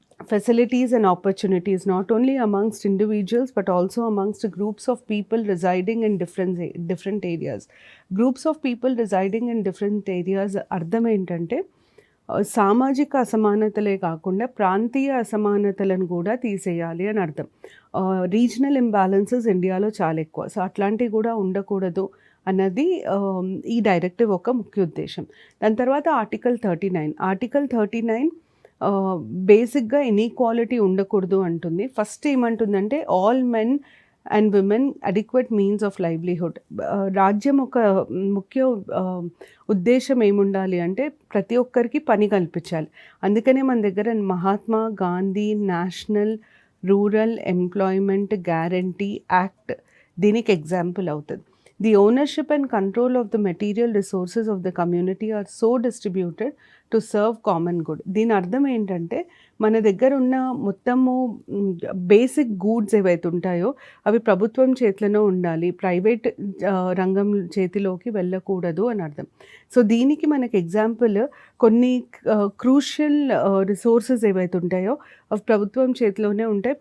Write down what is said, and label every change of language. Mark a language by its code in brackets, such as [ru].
[en] Facilities and opportunities not only amongst individuals but also amongst groups of people residing in different areas. Groups of people residing in different areas [te] అర్థం ఏంటంటే సామాజిక అసమానతలే కాకుండా ప్రాంతీయ అసమానతలను కూడా తీసేయాలి అని అర్థం. రీజనల్ ఇంబ్యాలెన్సెస్ ఇండియాలో చాలా ఎక్కువ. సో అట్లాంటివి కూడా ఉండకూడదు అన్నది ఈ డైరెక్టివ్ ఒక ముఖ్య ఉద్దేశం. దాని తర్వాత ఆర్టికల్ 39 బేసిక్గా ఇన్ఈక్వాలిటీ ఉండకూడదు అంటుంది. [en] first [te] ఏమంటుందంటే [en] All men and women adequate means of livelihood. [te] రాజ్యం ఒక ముఖ్య ఉద్దేశం ఏముండాలి అంటే ప్రతి ఒక్కరికి పని కల్పించాలి. అందుకనే మన దగ్గర Mahatma Gandhi national rural employment guarantee act దీనికి ఎగ్జాంపుల్ అవుతుంది. [en] The ownership and control of the material resources of the community are so distributed to serve common good. [te] దీని అర్థం ఏంటంటే మన దగ్గర ఉన్న మొత్తము బేసిక్ గూడ్స్ ఏవైతే ఉంటాయో అవి ప్రభుత్వం చేతిలోనే ఉండాలి, ప్రైవేట్ రంగం చేతిలోకి వెళ్ళకూడదు అని అర్థం. సో దీనికి మనకి ఎగ్జాంపుల్ కొన్ని క్రూషియల్ రిసోర్సెస్ ఏవైతే ఉంటాయో అవి ప్రభుత్వం చేతిలోనే ఉంటాయి.